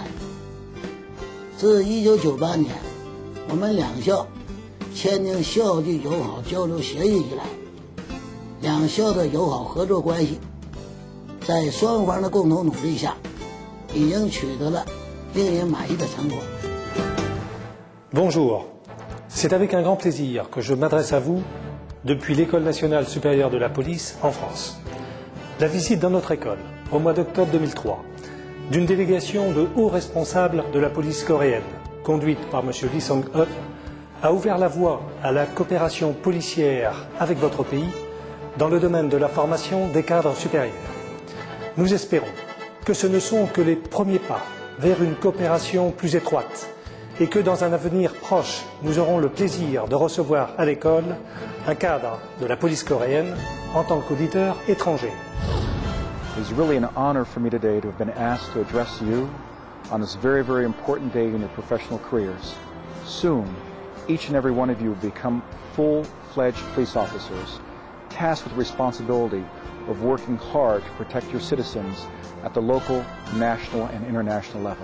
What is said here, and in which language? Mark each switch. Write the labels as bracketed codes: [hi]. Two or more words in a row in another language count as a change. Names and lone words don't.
[zh] 自1998年我们两校签订校际友好交流协议以来，两校的友好合作关系在双方的共同努力下，已经取得了令人满意的成果。 [fr] Bonjour, c'est avec un grand plaisir que je m'adresse à vous depuis l'École nationale supérieure de la police en France. La visite dans notre école, au mois d'octobre 2003, d'une délégation de hauts responsables de la police coréenne, conduite par M. Lee Song-ho, a ouvert la voie à la coopération policière avec votre pays dans le domaine de la formation des cadres supérieurs. Nous espérons que ce ne sont que les premiers pas vers une coopération plus étroite et que dans un avenir proche, nous aurons le plaisir de recevoir à l'école un cadre de la police coréenne en tant qu'auditeur étranger. [en] It's really an honor for me today to have been asked to address you on this very, very important day in your professional careers. Soon, each and every one of you will become full-fledged police officers, tasked with the responsibility of working hard to protect your citizens at the local, national, and international level.